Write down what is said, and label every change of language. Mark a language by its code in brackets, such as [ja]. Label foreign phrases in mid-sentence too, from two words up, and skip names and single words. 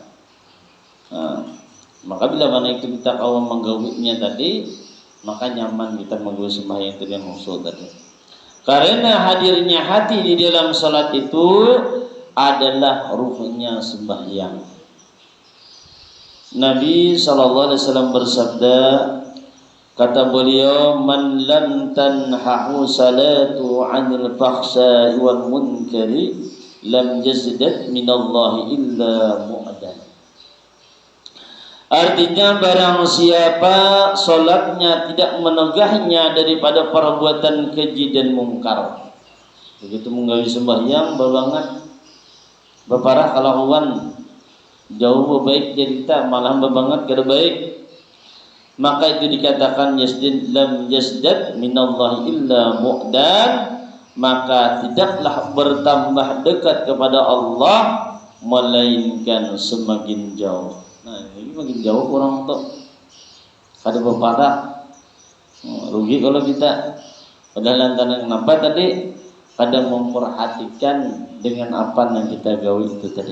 [id] Nah, maka bila mana itu kita kau menggawitnya tadi, maka nyaman kita menggawi sembahyang itu yang maksud tadi. Karena hadirnya hati di dalam solat itu adalah ruhnya sembahyang. Nabi SAW bersabda, kata beliau, [ar] من لم تنهه صلاته عن الفحشاء والمنكر لم يزدد من الله إلا بعدا. [id] Artinya barang siapa solatnya tidak menegahnya daripada perbuatan keji dan mungkar, begitu menggawi sembahyang babangat beparah kalahuan jauh baik cerita malah banget kada baik, maka itu dikatakan [ar] يزدد لم يزدد من الله إلا بعدا, [id] maka tidaklah bertambah dekat kepada Allah melainkan semakin jauh. Nah, ini makin jauh kurang tuh kada berparah, rugi kalau kita padahal lantaran kenapa tadi kadang memperhatikan dengan apa yang kita gawi itu tadi.